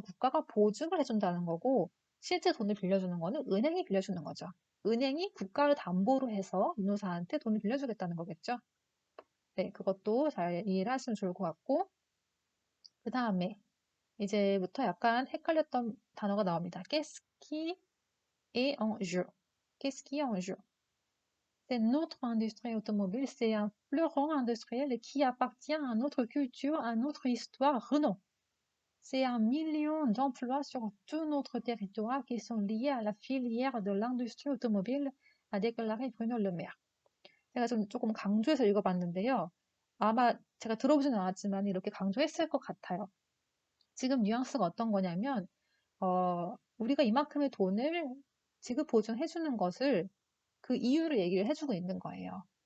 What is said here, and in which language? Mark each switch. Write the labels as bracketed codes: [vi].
[ko] 국가가 보증을 해준다는 거고 실제 돈을 빌려주는 거는 은행이 빌려주는 거죠. 은행이 국가를 담보로 해서 유노사한테 돈을 빌려주겠다는 거겠죠. 네, 그것도 잘 이해를 하시면 좋을 것 같고 그 다음에 이제부터 약간 헷갈렸던 단어가 나옵니다. [fr] Qu'est-ce qui est en jeu? Qu'est-ce qui est en jeu? C'est notre industrie automobile, c'est un fleuron industriel qui appartient à notre culture, à notre histoire. Renault. C'est 1 million d'emplois sur tout notre territoire qui sont liés à la filière de l'industrie automobile, a déclaré Bruno Le Maire. [ko] 제가 좀 조금 강조해서 읽어봤는데요. 아마 제가 들어보지는 않았지만 이렇게 강조했을 것 같아요. 지금 뉘앙스가 어떤 거냐면 우리가 이만큼의 돈을 지급 보증해주는 것을 그 이유를 얘기를 해주고 있는 거예요.